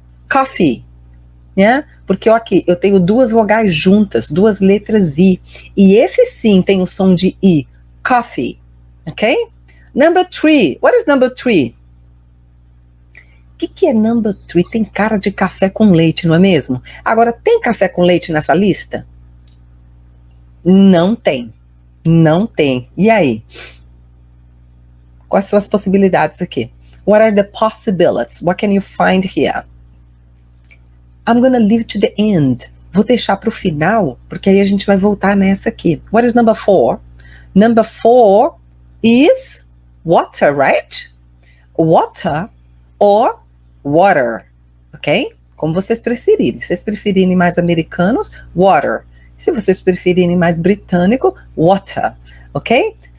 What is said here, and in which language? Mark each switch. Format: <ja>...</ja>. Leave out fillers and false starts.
<en>Coffee,</en> <pt>né? Porque aqui eu tenho duas vogais juntas, duas letras I. E esse sim tem o som de I.</pt> <en>Coffee,</en> <pt>ok?</pt> <en>Number three, what is number three?</en> <pt>O que é</pt> <en>number three?</en> <pt>Tem cara de café com leite, não é mesmo? Agora, tem café com leite nessa lista? Não tem. Não tem. E aí? Quais são as possibilidades aqui?</pt> <en>What are the possibilities? What can you find here? I'm gonna leave to the end.</en> <pt>Vou deixar para o final, porque aí a gente vai voltar nessa aqui.</pt> <en>What is number 4? Number 4 is water, right? Water or water,</en> <pt>ok? Como vocês preferirem. Se vocês preferirem mais americanos, water. Se vocês preferirem mais britânico, water, ok?</pt>